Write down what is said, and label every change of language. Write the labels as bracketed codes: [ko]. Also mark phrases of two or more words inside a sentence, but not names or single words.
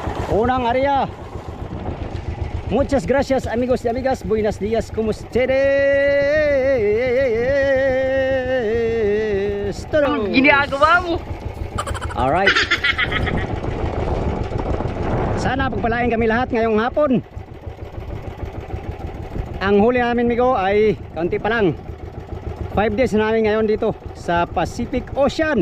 [tl] Unang area. [es] Muchas gracias amigos y amigas. Buenos días. ¿Cómo ustedes? [tl] Anong ginagawa mo? [en] Alright. [tl] Sana pagpalain kami lahat ngayong hapon. Ang huli namin migo ay kaunti pa lang. 5 days na namin ngayon dito sa Pacific Ocean.